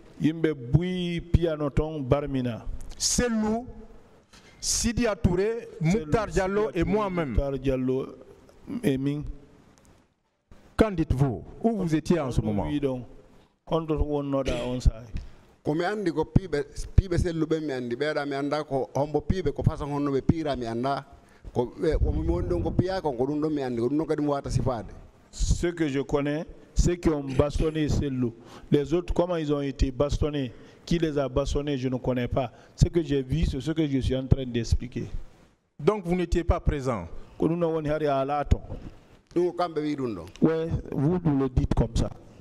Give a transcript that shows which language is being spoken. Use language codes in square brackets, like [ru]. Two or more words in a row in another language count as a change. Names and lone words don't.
[fr] Selou, Sidi Atouré, Mouktar Diallo et moi-même. Qu'en dites-vous? Où vous étiez en ce moment? [ff] Comme andi ko pibe selluɓe mi andi ɓeeɗa mi anda ko hombo pibe ko façon honno ɓe piira mi anda ko mi woni ɗon ko piya ko ɗum ɗon mi andi ko ɗum ɗon kadi mi wata sifade. [fr] Ce que je connais, ceux qui ont bastonné Sellou. Les autres, comment ils ont été bastonnés, qui les a bastonnés, je ne connais pas. Ce que j'ai vu, c'est ce que je suis en train d'expliquer. Donc vous n'étiez pas présent? Ouais, vous le dites comme ça.